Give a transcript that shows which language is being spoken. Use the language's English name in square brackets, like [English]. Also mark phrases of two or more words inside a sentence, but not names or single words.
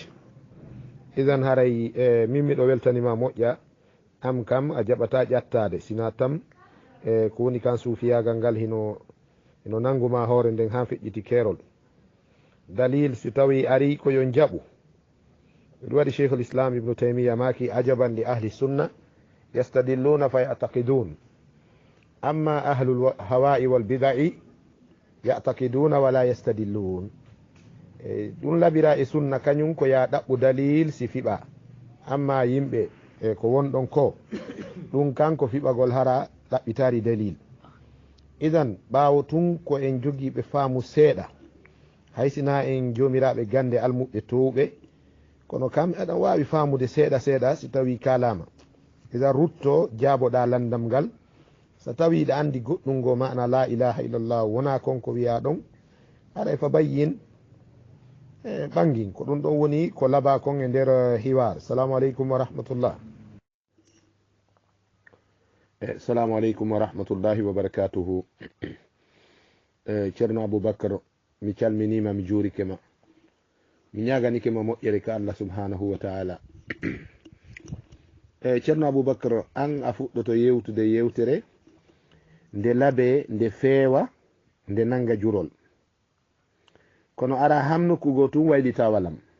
[Fula] Idan haray min miɗo weltanima moƴƴa, am kam a jaɓata ƴattade, sina tam ko woni kan suufiyagal ngal hino nanguma hoore nden ha feƴƴiti keerol. Dalil si tawi ari ko yo jaɓu. Ɗum waɗi [Arabic] شيخ الإسلام ibnu taymiya ما أعجب لأهل السنة يستدلون فيعتقدون أما أهل الأهواء والبدع يعتقدون ولا يستدلون. [Fula] Ɗum labira e sunna kañum ko ya ɗaɓɓu dalil si fiɓa, amma yimɓe ko wonɗon ko ɗum kanko fiɓagol hara ɗaɓɓitari dalil. Idan ɓawo tun ko en jogiiɓe faamu seeɗa, haysina en jomiraɓe gande almuɓe towɓe, kono kam aɗan wawi faamude seeɗa seeɗa si tawi kalama. Idan rutto jaaboɗa landam ngal, so tawi ɗa andi goɗɗum ngo mana [Arabic] لا إله إلا الله [Fula] wona konko wiya ɗon, haɗa fa bayyin ɓangin ko ɗum ɗon woni ko laba kon e nder hiwar. [Arabic] سلام عليكم ورحمة الله. السلام عليكم ورحمة الله وبركاته. [Fula] Ceerno Aboubacar mi calminima mi juurikema mi ñaгаnikema moƴƴere ka Allah [Arabic] سبحانه وتعالى. [Fula] Ceerno Aboubacar an a fuɗɗoto yewtude yewtere nde laabe nde feewa nde nanga jurol kono ara hamnukugo tun waylita walam.